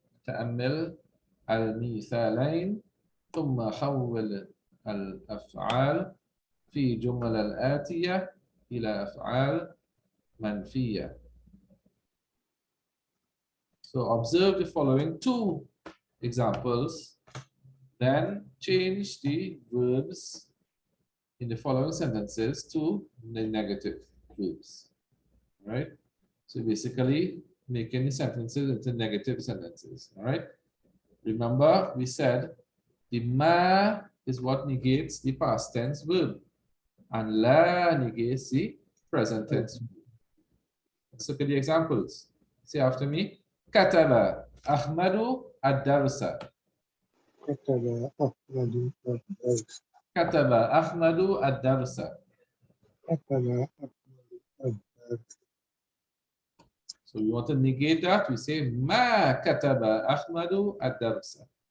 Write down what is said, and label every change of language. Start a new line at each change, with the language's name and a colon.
Arabic: تأمل المثالين ثم حول الأفعال في جمل الآتية إلى أفعال منفية.
English: So observe the following two examples, then change the verbs in the following sentences to the negative verbs. Right? So basically, making the sentences into negative sentences. All right. Remember, we said the ma is what negates the past tense verb, and la negates the present tense. Let's look at the examples. Say after me.
Arabic: كتب أحمد الدرس. كتب أحمد الدرس. كتب أحمد الدرس. كتب أحمد الدرس.
English: So we want to negate that. We say
Arabic: ما كتب أحمد الدرس.